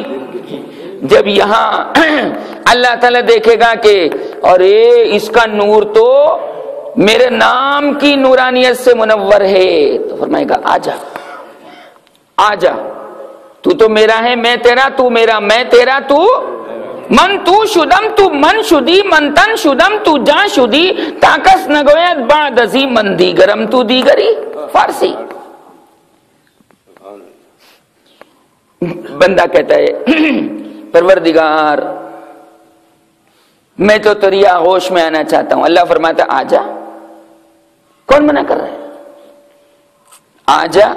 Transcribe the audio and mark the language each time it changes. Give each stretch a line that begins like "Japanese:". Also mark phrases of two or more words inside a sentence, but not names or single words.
Urdu: جب یہاں اللہ تعالیٰ دیکھے گا کہ ارے اس کا نور تو میرے نام کی نورانیت سے منور ہے، تو فرمائے گا آجا آجا، تو میرا ہے، میں تیرا، تو میرا، میں تیرا، تو
Persian: من تو شدم تو من شدی، من تن شدم تو جا شدی، تاکس نگوید بعد ازی من دیگرم تو دیگری۔
Urdu: فارسی۔ بندہ کہتا ہے پروردگار میں تو تیری آغوش میں آنا چاہتا ہوں، اللہ فرماتا ہے آجا۔ کون منع کر رہا ہے؟ آجا۔